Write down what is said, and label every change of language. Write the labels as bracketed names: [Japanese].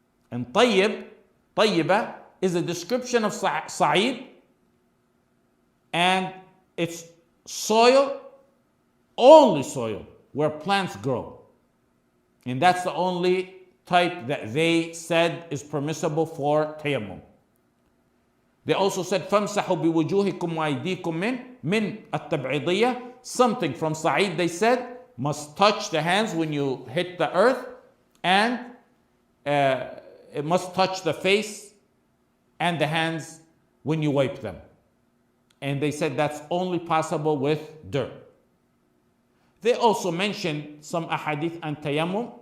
[English] And tayyib, tayyiba, is a description of sa'id, and it's soil, only soil, where plants grow. And that's the only type that they said is permissible for tayammum. They also said [Arabic] فَامْسَحُوا بِوُجُوهِكُمْ وَأَيْدِيكُمْ مِنْ التَّبْعِيضِيَّةِ. [English] Something from sa'id, they said, must touch the hands when you hit the earth, and it must touch the face and the hands when you wipe them. And they said that's only possible with dirt. They also mentioned some ahadith and tayammum.